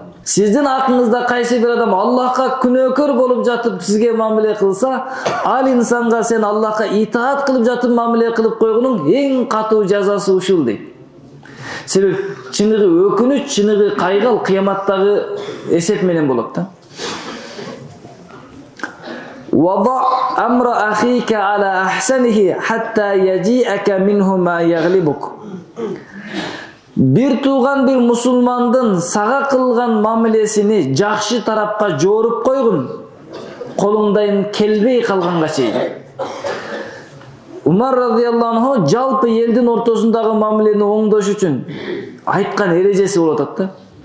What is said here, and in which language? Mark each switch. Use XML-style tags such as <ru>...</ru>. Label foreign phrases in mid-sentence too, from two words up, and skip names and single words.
<ky>Сиздин акыңызда кайсы бир адам Аллахка күнөөкөр болуп жатып сизге мамиле кылса, ал инсанга сен Аллахка итаат кылып жатып мамиле кылып койгонуң эң катуу жазасы ушул дейт. Себеп чыныгы өкүнүч, чыныгы кайгыл кыяматтагы эсеп менен болот да.</ky> <ar>ضع أمر أخيك على أحسنه حتى يأتيك منه ما يغلبك.</ar> <ky>Бир тууган бир мусулмандын сага кылган мамилесини жакшы тарапка жоруп койгун, колуңдан келбей калганга чейин. Умар</ky> <ar>رضي الله عنه</ar> <ky>жалпы элдин ортосундагы мамилени оңдош үчүн айткан эрежеси болуп атат да.</ky>